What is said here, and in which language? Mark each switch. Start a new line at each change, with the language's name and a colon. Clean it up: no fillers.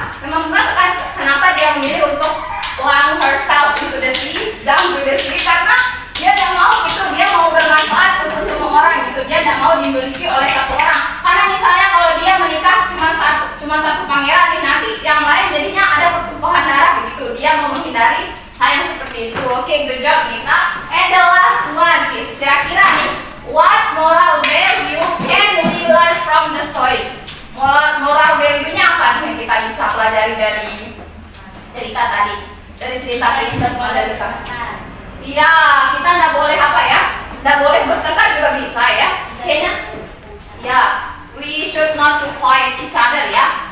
Indonesian: Memang benar kan kenapa dia memilih untuk
English: plunge herself into the sea,
Indonesian: jump to the sea, karena dia tidak mau gitu, dia mau bermanfaat untuk semua orang gitu, dia tidak mau dimiliki oleh satu orang. Karena misalnya kalau dia menikah cuma satu pangeran nih, nanti yang lain jadinya ada pertumpahan darah begitu. Dia mau menghindari hal yang seperti itu.
English: Oke, good job Nita. And the last one is
Indonesian: kira-kira nih,
English: what moral value can we learn from the story?
Indonesian: Moral value-nya apa nih yang kita bisa pelajari dari cerita tadi? Dari cerita Princess Mandalika. Iya, kita nggak boleh apa ya? Nggak boleh bertengkar juga bisa ya? Kayaknya, ya,
English: we should not to fight each other ya.